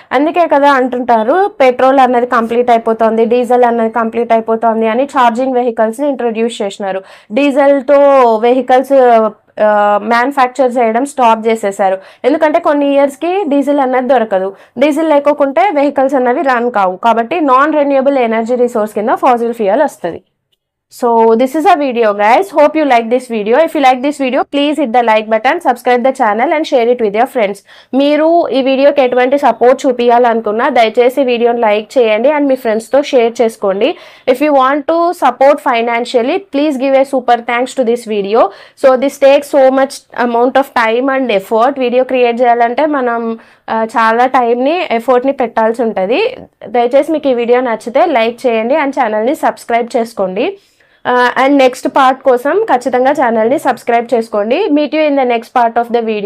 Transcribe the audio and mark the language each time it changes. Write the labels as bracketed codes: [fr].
[te] అందుకే కదా అంటుంటారు పెట్రోల్ అన్నది కంప్లీట్ అయిపోతుంది, డీజిల్ అన్నది కంప్లీట్ అయిపోతుంది అని ఛార్జింగ్ వెహికల్స్ని ఇంట్రడ్యూస్ చేసినారు. డీజిల్తో వెహికల్స్ మ్యానుఫ్యాక్చర్ చేయడం స్టాప్ చేసేసారు. ఎందుకంటే కొన్ని ఇయర్స్కి డీజిల్ అన్నది దొరకదు. డీజిల్ లేకోకుంటే వెహికల్స్ అన్నవి రన్ కావు. కాబట్టి నాన్ రెన్యూవబుల్ ఎనర్జీ రిసోర్స్ కింద ఫాసిల్ ఫ్యూయల్ వస్తుంది. [en] So this is a video guys, hope you like this video. If you like this video, please hit the like button, subscribe the channel and share it with your friends. [te] మీరు ఈ వీడియోకి ఎటువంటి support చూపించాలనుకున్నా దయచేసి వీడియోని like చేయండి and మీ ఫ్రెండ్స్తో share చేసుకోండి. [en] If you want to support financially, please give a super thanks to this video. So this takes so much amount of time and effort. [te] Video create చేయాలంటే మనం చాలా టైంని ఎఫర్ట్ని పెట్టాల్సి ఉంటుంది. దయచేసి మీకు ఈ వీడియో నచ్చితే లైక్ చేయండి అండ్ ఛానల్ని సబ్స్క్రైబ్ చేసుకోండి. అండ్ నెక్స్ట్ పార్ట్ కోసం ఖచ్చితంగా ఛానల్ని సబ్స్క్రైబ్ చేసుకోండి. [en] Meet you in the next part of the video.